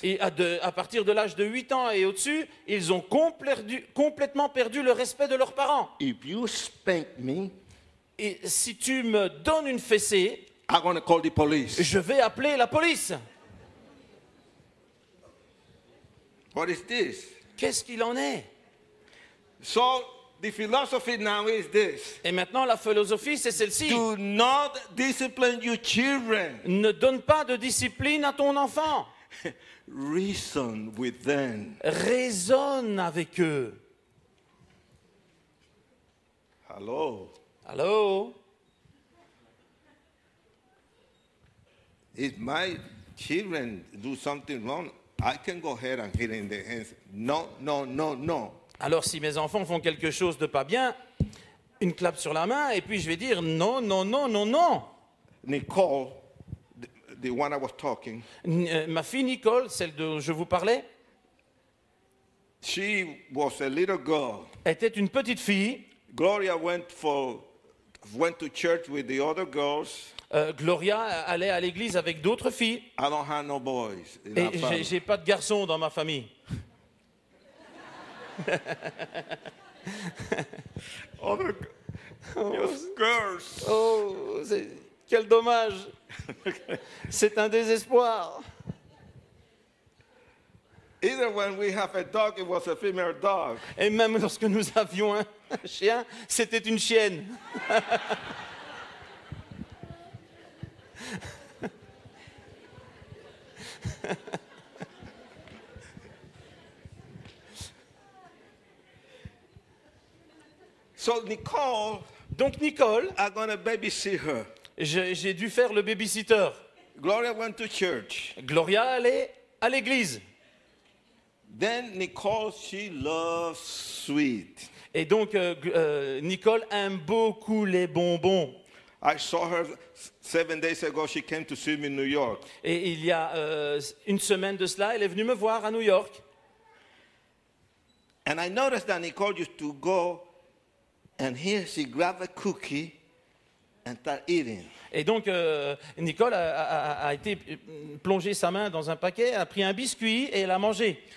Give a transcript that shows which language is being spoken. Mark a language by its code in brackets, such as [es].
[fr] et à partir de l'âge de 8 ans et au-dessus, ils ont complètement perdu le respect de leurs parents. [en] If you spank me, [fr] Et si tu me donnes une fessée, [en] I'm going to call the police. [fr] je vais appeler la police. [en] What is this? [fr] Qu'est-ce qu'il en est? [en] So the philosophy now is this. [fr] Et maintenant, la philosophie, c'est celle-ci. [en] Do not discipline your children. [fr] Ne donne pas de discipline à ton enfant. [en] Reason with them. [fr] Raisonne avec eux. [en] Hello. [fr] Allô? [en] If my children do something wrong, I can go ahead and hit in their hands. No, no, no, no. [fr] Alors, si mes enfants font quelque chose de pas bien, une clap sur la main, et puis je vais dire non, non, non, non, non. [en] Nicole, the one I was talking, [fr] Ma fille Nicole, celle dont je vous parlais, [en] she was a little girl. [fr] était une petite fille. [en] Gloria went to church with the other girls. [fr] Gloria allait à l'église avec d'autres filles. [en] I don't have no boys in our [fr] Et [en] family. [fr] j'ai pas de garçons dans ma famille. [en] Other just girls. [fr] Oh, quel dommage. C'est un désespoir. [en] Either when we have a dog, it was a female dog. [fr] Et même lorsque nous avions un chien, c'était une chienne. [en] So Nicole, [fr] Donc Nicole, [en] I'm gonna babysit her. [fr] j'ai dû faire le babysitter. [en] Gloria went to church. [fr] Gloria allait à l'église. [en] Then Nicole, she loves sweet. [fr] Et donc Nicole aime beaucoup les bonbons. [en] I saw her 7 days ago. She came to see me in New York. [fr] Et il y a une semaine de cela, elle est venue me voir à New York. [en] And I noticed that Nicole used to go, and here she grabbed a cookie and start eating. [fr] Et donc Nicole a été plongé sa main dans un paquet, a pris un biscuit et elle a mangé.